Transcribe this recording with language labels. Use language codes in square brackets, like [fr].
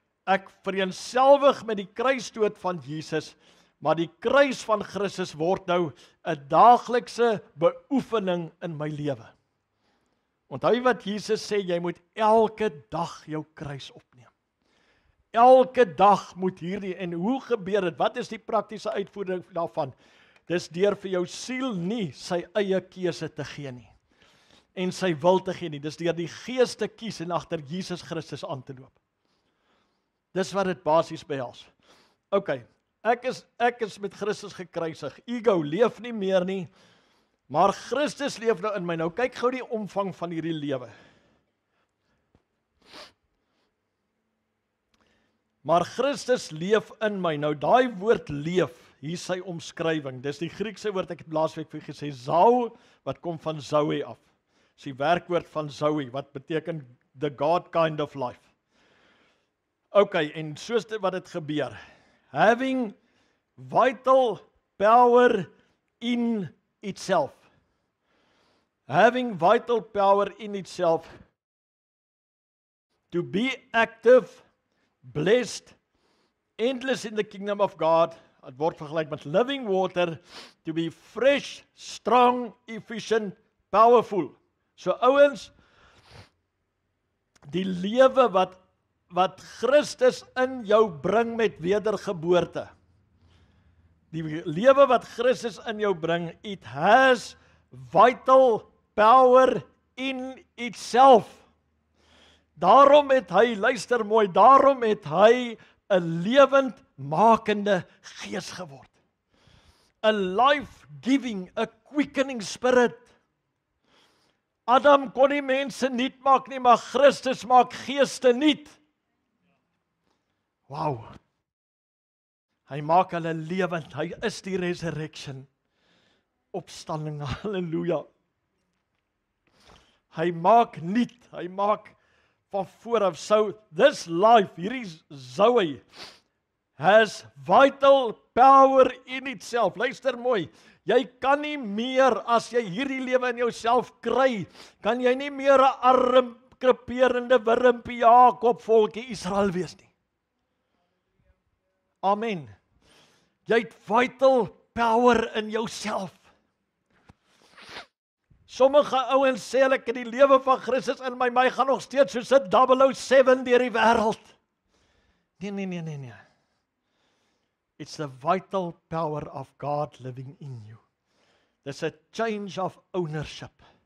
[af] Ek vereenselwig met die kruisdood van Jesus, maar die kruis van Christus word nou 'n daaglikse beoefening in my lewe. Onthou wat Jesus sê, jy moet elke dag jou kruis opneem. Elke dag moet hierdie, en hoe gebeur dit? Wat is die praktiese uitvoering daarvan? Dis deur vir jou siel nie sy eie keuse te gee nie, en sy wil te gee nie. Dis deur die Gees te kies en agter Jesus Christus aan te loop. Dis wat dit basies behels. OK, ek is met Christus gekruisig. Ego leef nie meer nie, maar Christus leef nou in my. Nou kyk gou die omvang van hierdie lewe. Maar Christus leef in my. Nou daai woord leef, hier sy omskrywing. Dis die Griekse woord, ek het laasweek vir gesê, zou, wat kom van zoe af. Dis die werkwoord van zoe, wat beteken [en] the God kind of life. [af] OK, en soos dit wat dit gebeur. [en] Having vital power in itself. Having vital power in itself. To be active, blessed, endless in the kingdom of God. [af] Het word vergelyk met [en] living water. To be fresh, strong, efficient, powerful. [af] So ouens, die lewe wat Christus in jou bring met wedergeboorte. Die lewe wat Christus in jou bring, [en] it has vital power in itself. [af] Daarom het hy, luister mooi, daarom het hy 'n lewendmakende gees geword. [en] A life-giving, a quickening spirit. [af] Adam kon nie mense nuut maak nie, maar Christus maak geeste nuut. Wow. Hy maak hulle lewend. Hy is die resurrection. Opstanding, halleluja. Hy maak nuut. Hy maak van vooraf. [en] So this life, hierdie Zoe, has vital power in itself. [af] Luister mooi. Jy kan nie meer, as jy hierdie lewe in jouself kry, kan jy nie meer 'n arm, kreperende wurmpie Jakob volkie Israel wees nie. Amen. Jy het [en] vital power [af] in jouself. Sommige ouens sê ek het die lewe van Christus in my gaan nog steeds soos 'n 007 deur die wêreld. Nee. [en] It's the vital power of God living in you. There's a change of ownership.